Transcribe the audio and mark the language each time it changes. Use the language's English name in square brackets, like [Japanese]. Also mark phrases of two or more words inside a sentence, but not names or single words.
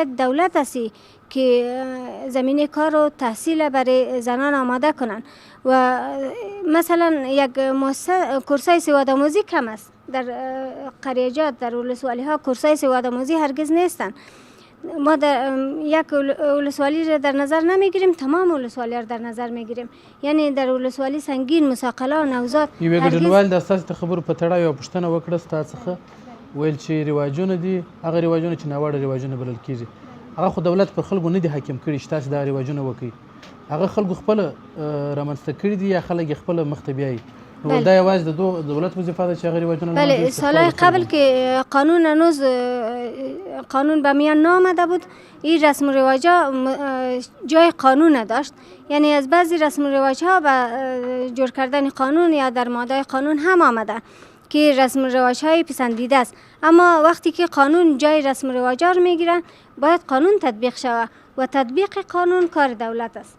[Persian] دولت است که زمینه کار و تحصیل برای زنان آماده کنن و مثلا یک کورسای سوادآموزی کم است در قریجات در ولسوالی ها کورسای سوادآموزی هرگز نیستن ما در یک ولسوالی را در نظر نمیگیریم تمام ولسوالی را در نظر میگیریم یعنی در ولسوالی سنگین مساقله و نوزاد [Pashto] یوې ګډونوال د ستاسو د خبرو په تړاو یوه پوښتنه وکړه ستا څخه ویل چې رواجونه دي هغه رواجونه چې ناوړه رواجونه بلل کېږي هغه خو دولت پر خلکو نه دي حاکم کړي چې تاسې دا رواجونه وکړي هغه خلکو خپله رامنځته کړي دي یا خلک یې خپله مخ ته بیایي نو دا یوازې د دولت وظیفه ده چې هغه روایتونه [Persian] بله سالهای قبل که قانون هنوز قانون به میان نامده بود این رسم و رواجها جای قانون نداشت، یعنی از بعضی رسم و رواجها به جور کردن قانون یا در ماده قانون هم آمده که رسم و رواجهای پسندیده است، اما وقتی که قانون جای رسم و رواجها رو میگیرن باید قانون تطبیق شود و تطبیق قانون کار دولت است.